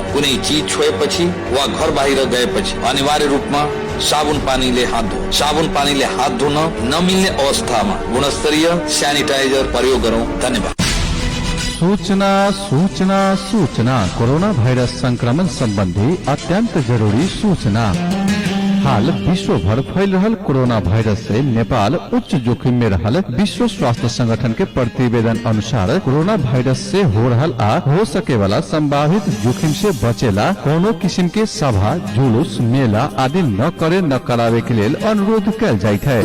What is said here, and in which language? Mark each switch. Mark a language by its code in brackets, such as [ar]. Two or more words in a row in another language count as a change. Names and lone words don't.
[ne] कुनै चीज छोएपछि वा घर बाहिर गएपछि अनिवार्य रूपमा साबुन पानीले हात धुऊ। साबुन पानीले हात धुन नमिल्ने अवस्थामा गुणस्तरीय सैनिटाइजर प्रयोग गरौं। धन्यवाद। सूचना सूचना सूचना कोरोना भाइरस संक्रमण सम्बन्धी अत्यंत जरूरी सूचना। [bho] हाल विश्वभर फैल रहल कोरोना वायरस से नेपाल उच्च जोखिम में रहल। विश्व स्वास्थ्य संगठन के प्रतिवेदन अनुसार कोरोना वायरस से हो रहल आ हो सके वाला संभावित जोखिम से बचेला कोनो किस्म के सभा, जुलूस, मेला आदि न करे न करावे के लिए अनुरोध कल जाइत है।